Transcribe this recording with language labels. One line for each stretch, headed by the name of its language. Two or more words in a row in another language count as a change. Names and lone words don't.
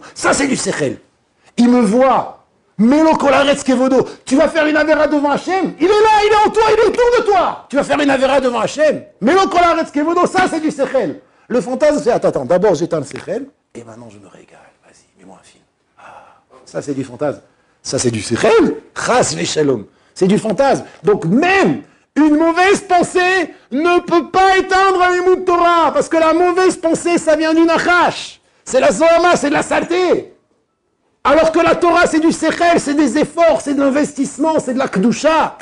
French: Ça, c'est du Sechel. Il me voit.
Hebrew: מלא כל הארץ כבודו.
French: Tu vas faire une Avera devant Hachem. Il est là, il est en toi, il est autour de toi. Tu vas faire une Avera devant Hachem.
Hebrew: מלא כל הארץ כבודו,
French: ça c'est du sechel. Le fantasme c'est attends, d'abord j'éteins le sechel et maintenant je me régale. Vas-y, mets-moi un film. Ah, ça c'est du fantasme. Ça c'est du sechel.
Hebrew: חס ושלום.
French: C'est du fantasme. Donc même une mauvaise pensée ne peut pas éteindre un
Hebrew: לימוד תורה,
French: parce que la mauvaise pensée, ça vient du nachash. C'est la zohama, c'est de la saleté. Alors que la Torah, c'est du sechel, c'est des efforts, c'est de l'investissement, c'est de la kedusha.